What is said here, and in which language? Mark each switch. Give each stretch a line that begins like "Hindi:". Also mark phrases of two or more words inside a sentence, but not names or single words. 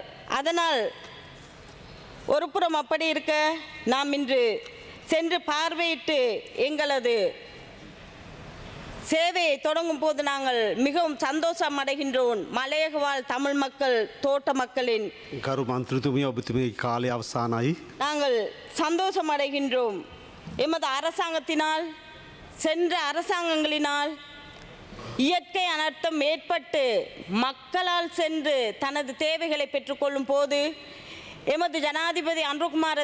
Tamil: அதனால் ஒரு புறம் அப்படி இருக்க, நாம் இன்று சென்று பார்வையிட்டு எங்களது சேவையை தொடங்கும் போது நாங்கள் மிகவும் சந்தோஷம் அடைகின்றோம். மலையக வாழ் தமிழ் மக்கள், தோட்ட மக்களின்
Sinhala: ගරු මන්ත්‍රතුමිය ඔබතුමගේ කාලය අවසානයි.
Tamil: நாங்கள் சந்தோஷம் அடைகின்றோம். எமது அரசாங்கத்தினால், சென்ற அரசாங்கங்களினால் இயற்கை அனர்த்தம் ஏற்பட்டு மக்களால் சென்று தனது தேவைகளை பெற்றுக்கொள்ளும் போது எமது ஜனாதிபதி அன்ருகுமார்